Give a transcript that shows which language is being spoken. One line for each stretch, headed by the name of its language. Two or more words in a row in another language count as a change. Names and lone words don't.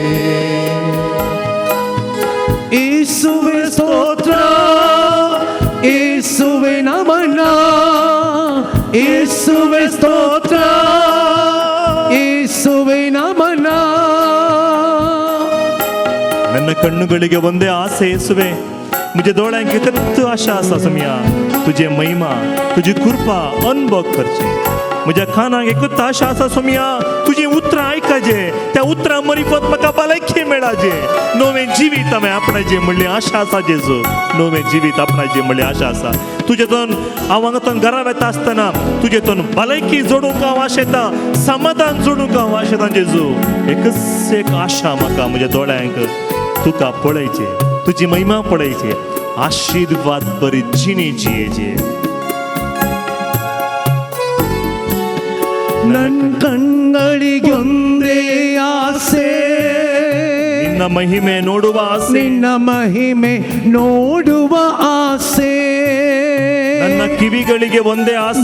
Kannada: ಯೇಸುವೆ ಸ್ತೋತ್ರ, ಯೇಸುವೆ ನಮನ, ಯೇಸುವೆ ಸ್ತೋತ್ರ, ಯೇಸುವೆ ನಮನ. ನನ್ನ ಕಣ್ಣುಗಳಿಗೆ ಒಂದೇ ಆಸೆ, ಯೇಸುವೆ.
Konkani: मुझे डोळ्यांक एकच आशा आसा सम्या, तुझे महिमा, तुझी कृपा अनुभव करचे. म्हज्या कानाक एकच आशा आसा सम्या, तुझी उतरां आयकाचे, त्या उतरां मरिफत म्हाका भलायकी मेळाचे. नवें जिवीत हांवें आपणाचें म्हणली आशा आसा जेजू, नवें जिवीत आपणाचें म्हणली आशा आसा. तुजेतून हांव हांगातून घरा वेता आसतना तुजेतून भलायकी जोडूंक हांव आशेता, समाधान जोडूंक हांव आशेता जेजू. एकच एक आशा म्हाका म्हज्या दोळ्यांक तुका पळयचे, तुझी महिमा पळयचे, आशीर्वाद बरी जिणी जियेचे.
Kannada: ನನ್ನ ಕಣ್ಗಳಿಗೊಂದೇ ಆಸೆ, ನಿನ್ನ ಮಹಿಮೆ ನೋಡುವ ಆಸೆ, ನಿನ್ನ ಮಹಿಮೆ ನೋಡುವ ಆಸೆ. ನನ್ನ ಕಿವಿಗಳಿಗೆ ಒಂದೇ ಆಸೆ,